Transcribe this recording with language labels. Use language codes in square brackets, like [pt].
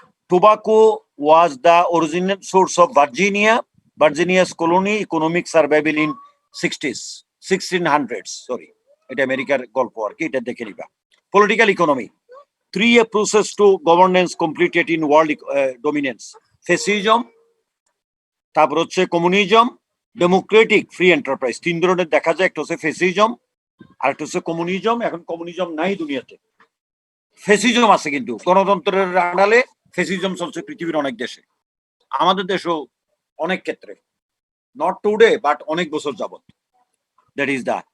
[en] Tobacco was the original source of Virginia's colony economic survival in 1600s. [bn] Sorry, এটা আমেরিকার গল্প আর কি, এটা দেখে নিবা। [en] Political economy, 3 approaches to governance completed in world dominance. [bn] Fascism, তারপর হচ্ছে কমিউনিজম, ডেমোক্রেটিক, ফ্রি এন্টারপ্রাইজ। 3 ধরনের দেখা যায়, একটা হচ্ছে ফেসিজম, আর একটা হচ্ছে কমিউনিজম। এখন কমিউনিজম নাই দুনিয়াতে, ফেসিজম আছে, কিন্তু গণতন্ত্রের আড়ালে ফেসিজম চলছে পৃথিবীর অনেক দেশে, আমাদের দেশেও অনেক ক্ষেত্রে, [en] not today but [bn] অনেক বছর যাবত। [en] That is the.